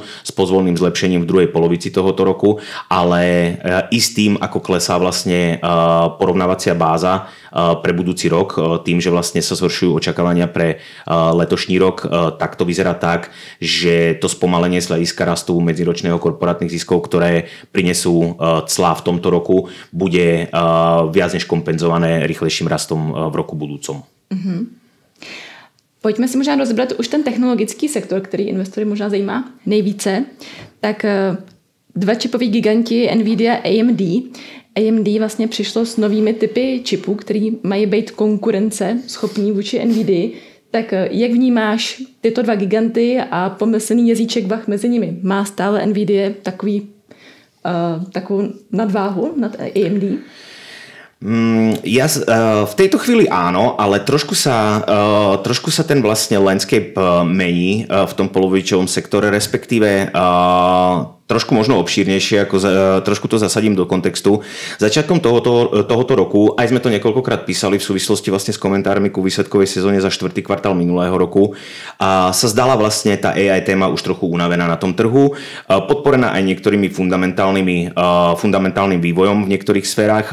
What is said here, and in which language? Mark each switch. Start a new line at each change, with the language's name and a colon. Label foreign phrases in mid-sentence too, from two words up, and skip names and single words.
Slovak: s pozvolným zlepšením v druhej polovici tohoto roku, ale i s tým, ako klesá vlastne porovnávacia báza pre budúci rok, tým, že vlastne sa zhoršujú očakávania pre letošní rok, tak to vyzerá tak, že to spomalenie z hľadiska rastu medziročného korporátnych ziskov, ktoré prinesú clá v tomto roku, bude viac než kompenzované rýchlejším rastom v roku budúcom. Mm-hmm.
Czech: Pojďme si možná rozebrat už ten technologický sektor, který investory možná zajímá nejvíce. Tak dva čipoví giganti Nvidia a AMD. AMD vlastně přišlo s novými typy čipů, který mají být konkurence schopní vůči Nvidia. Tak jak vnímáš tyto dva giganty a pomyslný jazíček vah mezi nimi? Má stále Nvidia takovou nadváhu nad AMD?
Slovak: Ja v tejto chvíli áno, ale trošku sa ten vlastne landscape mení v tom polovičovom sektore, respektíve trošku možno obšírnejšie, trošku to zasadím do kontextu. Začiatkom tohoto roku, aj sme to niekoľkokrát písali v súvislosti vlastne s komentármi ku výsledkovej sezóne za štvrtý kvartál minulého roku, a sa zdala vlastne tá AI téma už trochu unavená na tom trhu, podporená aj niektorými fundamentálnym vývojom v niektorých sférach.